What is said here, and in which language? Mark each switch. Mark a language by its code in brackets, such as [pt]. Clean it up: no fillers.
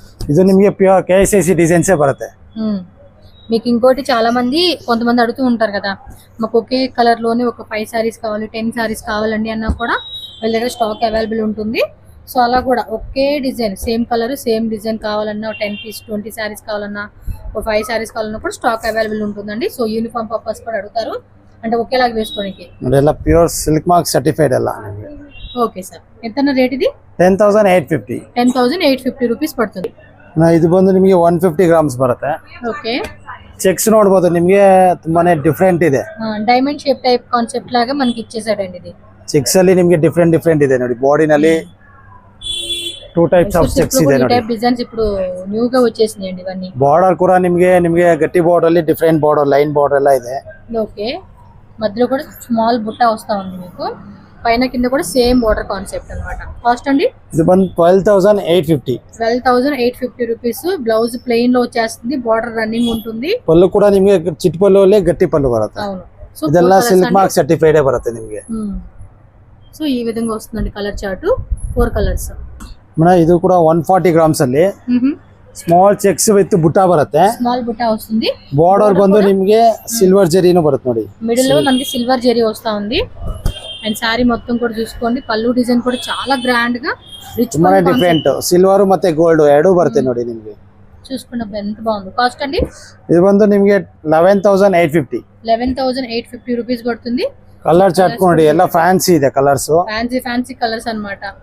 [kn] ಇದು ನಿಮಗೆ pure KSIC ಡಿಸೈನ್ಸೇ ಬರುತ್ತೆ. [te] మీకు ఇంకోటి చాలా మంది కొంతమంది అడుగుతూ ఉంటారు కదా, మాకు ఒకే కలర్ లోనే ఒక 5 సారీస్ కావాలి, 10 సారీస్ కావాలండి అన్నా కూడా వీళ్ళ దగ్గర స్టాక్ అవైలబుల్ ఉంటుంది. సో అలా కూడా ఒకే design same colour same design కావాలన్నా 10 పీస్ 20 సారీస్ కావాలన్నా ఒక 5 సారీస్ కావాలన్నప్పుడు స్టాక్ అవైలబుల్ ఉంటుందండి. సో యూనిఫామ్ పర్పస్ కూడా అడుగుతారు, అంటే ఒకేలాగా వేసుకోనికి. [kn] ನೋಡಿ ಎಲ್ಲ ಪ್ಯೂರ್ ಸಿಲ್ಕ್ ಮಾರ್ಕ್ ಸರ್ಟಿಫೈಡ್ ಎಲ್ಲ ನಿಮಗೆ [te] ఓకే సార్, ఎంత రేట్ ఇది? [kn] 10,850. [te] 10,850 రూపీస్ పడుతుంది. [kn] ಇದು ಬಂದು ನಿಮಗೆ 150 ಗ್ರಾಮ್ಸ್ ಬರುತ್ತೆ. [te] ఓకే, [kn] ಚೆಕ್ಸ್ ನೋಡ್ಬೋದು, ನಿಮಗೆ ತುಂಬಾನೇ ಡಿಫ್ರೆಂಟ್ ಇದೆ. [te] డైమండ్ షేప్ టైప్ కాన్సెప్ట్ లాగా మనకి ఇచ్చేసాడండి ఇది. [kn] ಚೆಕ್ಸ್ ಅಲ್ಲಿ ನಿಮಗೆ ಡಿಫ್ರೆಂಟ್ ಇದೆ ನೋಡಿ. ಬಾಡಿನಲ್ಲಿ 2 ಟೈಪ್ಸ್ ಆಫ್ ಚೆಕ್ಸ್ ಇದೆ ನೋಡಿ. [te] టైప్ డిజైన్స్ ఇప్పుడు న్యూ గా వచ్చేసినాయండి ఇవన్నీ. [kn] ಬಾರ್ಡರ್ ಕೂಡ ನಿಮಗೆ ಗಟ್ಟಿ ಬಾರ್ಡರ್ ಅಲ್ಲಿ ಡಿಫ್ರೆಂಟ್ ಬಾರ್ಡರ್, ಲೈನ್ ಬಾರ್ಡರ್ ಎಲ್ಲ ಇದೆ. [te] ఓకే, మధ్యలో కూడా స్మాల్ బుట్ట వస్తా ఉంది మీకు, పైన కింద కూడా సేమ్ బార్డర్ కాన్సెప్ట్ అన్నమాట. కాస్ట్ అండి [kn] ಇದು ಬಂದು 12,850. [te] 12,850 రూపీస్. బ్లౌజ్ ప్లెయిన్ లో వచ్చేస్తుంది, బార్డర్ రన్నింగ్ ఉంటుంది. [kn] ಪಲ್ಲು ಕೂಡ ನಿಮಗೆ ಚಿಟ್ ಪಲ್ಲು ಅಲ್ಲೇ ಗಟ್ಟಿ ಪಲ್ಲು ಬರುತ್ತೆ. [te] అవును, సో [kn] ಇದೆಲ್ಲ ಸಿಲ್ಕ್ ಮಾರ್ಕ್ ಸರ್ಟಿಫೈಡ್ ಬರುತ್ತೆ ನಿಮಗೆ. [te] సో ఈ విధంగా వస్తుందండి కలర్ చార్ట్, 4 కలర్స్. [kn] ಮೇಡಮ್ ಇದು ಕೂಡ 140 ಗ್ರಾಮ್ಸ್ ಅಲ್ಲಿ ಸ್ಮಾಲ್ ಚೆಕ್ಸ್ ವಿತ್ ಬುಟ್ಟ ಬರುತ್ತೆ. [te] స్మాల్ బుట్ట వస్తుంది. [kn] ಬಾರ್ಡರ್ ಬಂದು ನಿಮಗೆ ಸಿಲ್ವರ್ ಜರಿನೂ ಬರುತ್ತೆ ನೋಡಿ. [te] మిడిల్ లో మనకి సిల్వర్ జెరీ వస్తా ఉంది. అండ్ సారీ మొత్తం కూడా చూసుకోండి, పళ్ళు డిజైన్ కూడా చాలా గ్రాండ్ గా రిచ్ [kn] ತುಂಬಾನೇ ಡಿಫ್ರೆಂಟ್, ಸಿಲ್ವರ್ ಮತ್ತೆ ಗೋಲ್ಡ್ ಎರಡೂ ಬರುತ್ತೆ ನೋಡಿ ನಿಮಗೆ. [te] చూసుకున్నప్పుడు ఎంత బాగుంది. కాస్ట్ అండి [kn] ಇದು ಬಂದು ನಿಮಗೆ 11,850. [te] 11,850 రూపీస్ పడుతుంది. [kn] ಕಲರ್ ಚಾರ್ಟ್ ನೋಡಿ, ಎಲ್ಲ ಫ್ಯಾನ್ಸಿ ಇದೆ ಕಲರ್ಸ್. [te] ఫ్యాన్సీ కలర్స్ అన్నమాట.